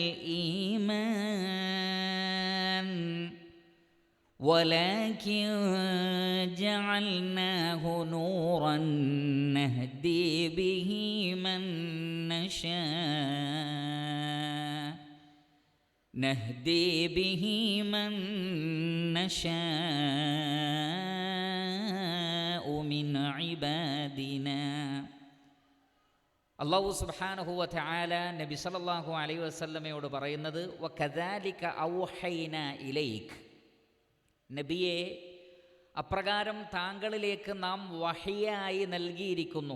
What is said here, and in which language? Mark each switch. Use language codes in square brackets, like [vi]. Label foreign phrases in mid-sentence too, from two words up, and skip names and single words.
[ar] الإيمان ولكن جعلناه نورا نهدي به من نشاء من عبادنا. الله سبحانه وتعالى [ml] നബി [ar] صلى الله عليه وسلم [ml] പറയുന്നത്, [ar] وكذلك أوحينا إليك, [ml] നബിയെ അപ്രകാരം താങ്കളിലേക്ക് നാം വഹിയായി നൽകിയിരിക്കുന്നു.